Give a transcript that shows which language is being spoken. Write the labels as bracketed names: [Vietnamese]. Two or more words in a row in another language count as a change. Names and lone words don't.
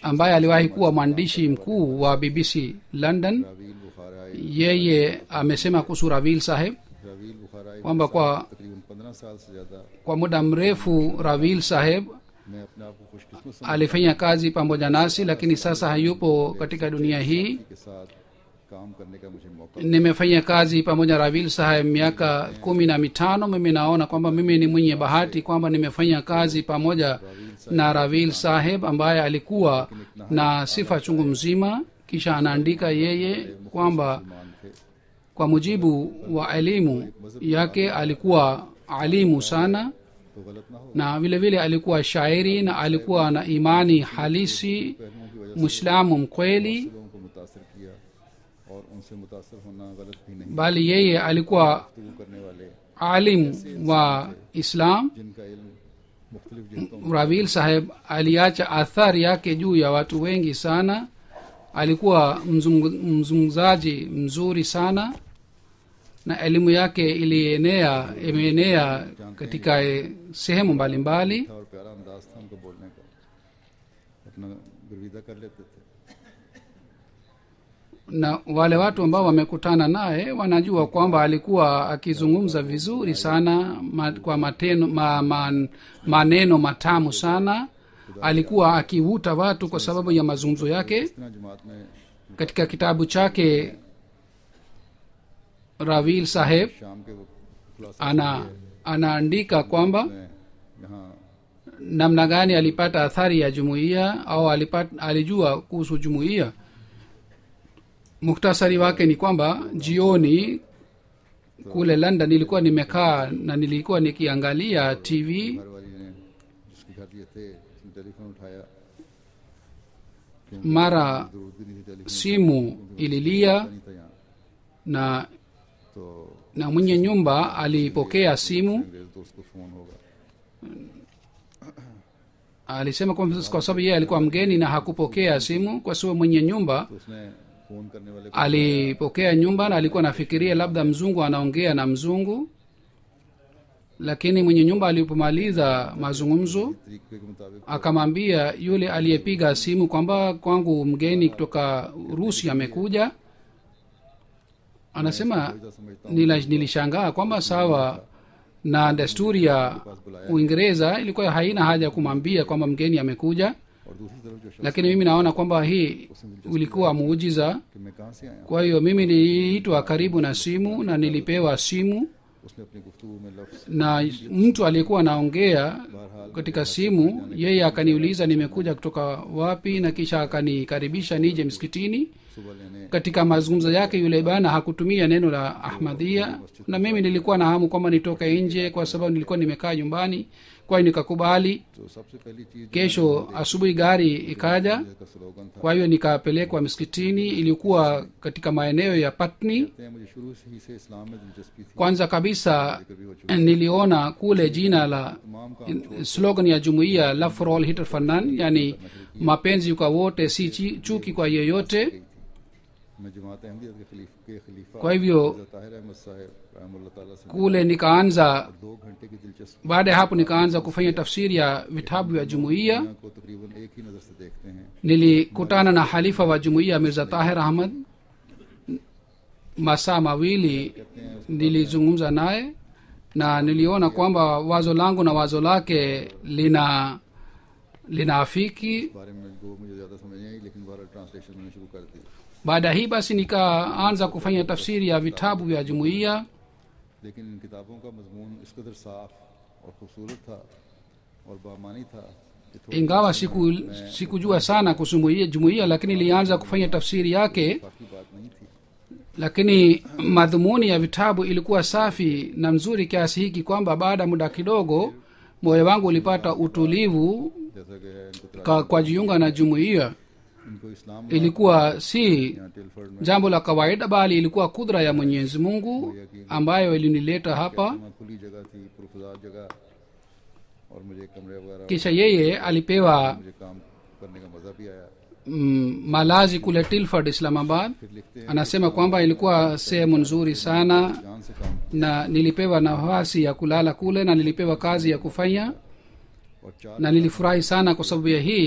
[Swahili] ambaye aliwahi kuwa mwandishi mkuu wa bbc london, रावील बुखाराई yeye amesema kuhusu ravil saheb रावील बुखाराई kwamba kwa [Urdu] تقریباً 15 سال سے زیادہ [Swahili] kwa muda mrefu ravil saheb [Urdu] میں اپنے آپ کو خوش قسمت [Swahili] alifanya kazi pamoja nasi, lakini sasa hayupo katika dunia hii. [Urdu] کے ساتھ کام کرنے کا مجھے موقع [Swahili] Nimefanya kazi pamoja na ravil saheb miaka 15. Mimi naona kwamba mimi ni mwenye bahati kwamba nimefanya kazi pamoja na ravil saheb ambaye alikuwa na sifa chungu mzima. Kisha anaandika yeye kwamba [Urdu] مان تھے. [Swahili] kwa mujibu wa elimu yake alikuwa alimu sana, [Urdu] تو غلط نہ ہو [Swahili] na vile vile alikuwa shairi na alikuwa na imani halisi, [Urdu] پہلوؤں کی وجہ [Swahili] muislamu mkweli. [Urdu] سے لوگوں کو متاثر کیا اور ان سے متاثر ہونا غلط بھی نہیں. [Swahili] Bali yeye alikuwa [Urdu] گفتگو کرنے والے [Swahili] alim wa Islam. [Urdu] جن کا علم مختلف جہتوں [Swahili] ravil saheb aliacha athari yake juu ya watu wengi sana. Alikuwa mzungumzaji mzuri sana na elimu yake imeenea katika sehemu mbalimbali. [Urdu] تھا اور پیارا انداز تھا ان کا بولنے کا، اپنا گرویدہ کر لیتے تھے. [Swahili] Na wale watu ambao wamekutana naye wanajua kwamba alikuwa akizungumza vizuri sana kwa maneno matamu sana. Alikuwa akivuta watu kwa sababu ya mazungumzo yake. [Urdu] اتنا جماعت میں [Swahili] Katika kitabu chake ravil saheb [Urdu] شام کے وقت خلاصہ [Swahili] anaandika kwamba [Urdu] میں یہاں [Swahili] namna gani alipata athari ya jumuiya au alijua kuhusu jumuiya. Muktasari wake ni kwamba jioni kule London nilikuwa nimekaa na nilikuwa nikiangalia TV. [Urdu] گھر والی نے جس کے گھر یہ تھے اس نے ٹیلیفون اٹھایا, [Swahili] Mara [Urdu] ضرورت بھی نہیں تھی ٹیلیفون [Swahili] simu ililia [Urdu] نہیں تھا یہاں. [Swahili] na [Urdu] تو [Swahili] na mwenye nyumba alipokea simu. [Urdu] انگریز تو اس کو فون ہوگا. [Swahili] Alisema kwa sababu yeye alikuwa mgeni na hakupokea simu, kwa sababu mwenye nyumba [Urdu] تو اس نے فون کرنے والے کو [Swahili] alipokea nyumba na alikuwa nafikiria labda mzungu anaongea na mzungu. Lakini mwenye nyumba alipomaliza mazungumzo [Urdu] طریقے کے مطابق [Swahili] akamwambia yule aliyepiga simu kwamba kwangu mgeni kutoka Urusi amekuja. Anasema nilishangaa kwamba sawa na desturi ya Uingereza ilikuwa haina haja ya kumwambia kwamba mgeni amekuja, [Urdu] اور دوسری طرف جو شخص [Swahili] lakini mimi naona kwamba hii ulikuwa muujiza. [Urdu] کہ میں کہاں سے آیا, [Swahili] Kwa hiyo mimi niliitwa karibu na simu na nilipewa simu, [Urdu] اس نے اپنی گفتگو میں لفظ [Swahili] na mtu aliyekuwa anaongea katika simu yeye akaniuliza nimekuja kutoka wapi, na kisha akanikaribisha nije msikitini. [Urdu] صبح لینے [Swahili] Katika mazungumzo yake yule bana hakutumia neno la Ahmadiyya, na mimi nilikuwa na hamu kwamba nitoke nje kwa sababu nilikuwa nimekaa nyumbani. Kwa hiyo nikakubali. [Urdu] تو سب سے پہلی چیز [Swahili] Kesho asubuhi gari ikaja, [Urdu] کا سلوگن تھا, [Swahili] kwa hiyo nikapelekwa msikitini. Ilikuwa katika maeneo ya Patni. [Urdu] کہتے ہیں مجھے شروع سے ہی سے اسلام میں دلچسپی تھی, [Swahili] Kwanza kabisa niliona kule jina la slogan ya jumuiya [English] love for all hate for none, [Swahili] yani mapenzi kwa wote si chuki kwa yeyote. [Urdu] میں جماعت احمدیت کے خلیفہ [Swahili] Kwa hivyo [Urdu] طاہر احمد صاحب رحمت اللہ تعالیٰ سے [Swahili] kule nikaanza [Urdu] 2 گھنٹے کی دلچسپی [Swahili] baada ya hapo nikaanza kufanya tafsiri ya vitabu vya jumuiya. [Urdu] کو تقریباً ایک ہی نظر سے دیکھتے ہیں. [Swahili] Nilikutana na halifa wa jumuiya Mirza Tahir Ahmad, masaa mawili nilizungumza naye na niliona kwamba wazo langu na wazo lake linaafiki. [Urdu] اس بارے میں وہ مجھے زیادہ سمجھ نہیں آئی، لیکن بہرحال ٹرانسلیشن میں نے شروع کر دی. [Swahili] Baada hii basi nikaanza kufanya tafsiri ya vitabu vya jumuiya. [Urdu] لیکن ان کتابوں کا مضمون اس قدر صاف اور خوبصورت تھا اور بامعنی تھا کہ تھوڑی [Swahili] Ingawa sikujua sana kuhusu jumuiya, lakini nilianza kufanya tafsiri yake. [Urdu] کافی بات نہیں تھی. [Swahili] Lakini madhumuni ya vitabu ilikuwa safi na mzuri kiasi hiki kwamba baada ya muda kidogo moyo wangu ulipata utulivu [Urdu] جیسا کہ ہے ان کو [Swahili] kwa jiunga na jumuiya [Urdu] ان کو اسلام [Swahili] ilikuwa si [Urdu] یہاں ٹلفرڈ میں [Swahili] jambo la kawaida bali ilikuwa kudra ya mwenyezi mungu ambayo ilinileta hapa. [Urdu] وہاں کھلی جگہ تھی، پرفضا جگہ، اور مجھے کمرے وغیرہ, [Swahili] kisha yeye alipewa [Urdu] مجھے کام کرنے کا مزہ بھی آیا. [Swahili] malazi kule Tilford Islamabad. [Urdu] پھر لکھتے ہیں [Swahili] Anasema kwamba ilikuwa sehemu nzuri sana [Urdu] جان سے کام [Swahili] na nilipewa nafasi ya kulala kule na nilipewa kazi ya kufanya [Urdu] اور 4 [Swahili] na nilifurahi sana kwa sababu ya hii.